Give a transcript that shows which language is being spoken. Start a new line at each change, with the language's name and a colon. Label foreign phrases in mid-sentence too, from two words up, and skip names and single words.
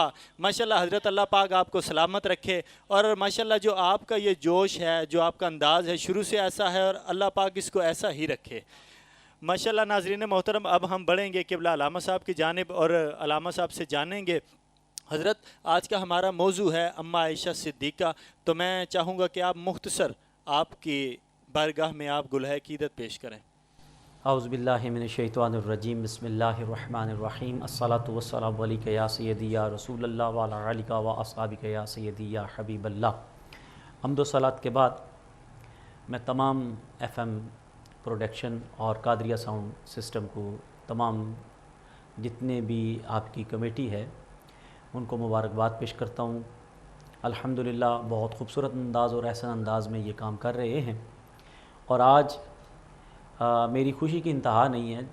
Urdu: ماشاءاللہ، حضرت اللہ پاک آپ کو سلامت رکھے۔ اور ماشاءاللہ جو آپ کا یہ جوش ہے، جو آپ کا انداز ہے، شروع سے ایسا ہے اور اللہ پاک اس کو ایسا ہی رکھے ماشاءاللہ. ناظرین محترم، اب ہم بڑھیں گے قبلہ علامہ صاحب کی جانب اور علامہ صاحب سے جانیں گے. حضرت، آج کا ہمارا موضوع ہے اماں عائشہ صدیقہ، تو میں چاہوں گا کہ آپ مختصر آپ کی بارگاہ میں آپ گلہ قیدت پیش کریں.
Arabic: أعوذ بالله من الشيطان الرجيم، بسم الله الرحمن الرحيم، الصلاة والسلام عليك يا سيدي يا رسول الله وعلى آلك وأصحابك يا سيدي يا حبيب الله.
Urdu: حمد و صلاۃ کے بعد میں تمام FM پروڈکشن اور قادریہ ساؤنڈ سسٹم کو، تمام جتنے بھی آپ کی کمیٹی ہے، ان کو مبارکباد پیش کرتا ہوں. الحمدللہ بہت خوبصورت انداز اور ایسا انداز میں یہ کام کر رہے ہیں، اور آج میری خوشی کی انتہا نہیں ہے.